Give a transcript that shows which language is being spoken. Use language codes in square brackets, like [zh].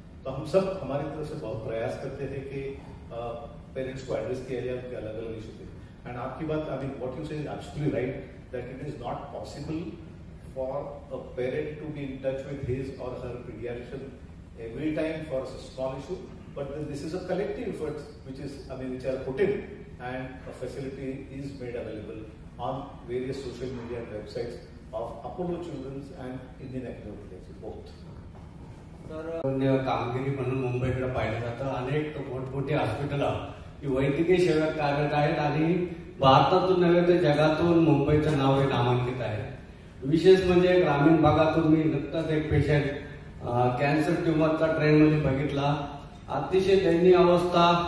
[hi] तो हम सब हमारी तरफ से बहुत प्रयास करते हैं कि पेरेंट्स को एड्रेस किया जाए उनके अलग अलग इशू पे. एंड आपकी बात, [en] what you say is absolutely right, that it is not possible for a parent to be in touch with his or her pediatrician every time for a small issue, but this is a collective effort which are put in, and a facility is made available on various social media and websites of Apollo Children's and Indian Academy of Pediatrics, both. [mr] तर कामगिरी म्हणून मुंबईकडे पाहिलं जातं. अनेक मोठमोठी hospital ही वैद्यकीय सेवेत कार्यरत आहेत आणि भारतातून नव्हे तर जगातून मुंबईचं नाव हे नामांकित आहे. विशेष म्हणजे ग्रामीण भागातून मी नुकताच एक पेशंट कॅन्सर ट्युमरचा ट्रेनमध्ये बघितला. अतिशय दयनीय अवस्था,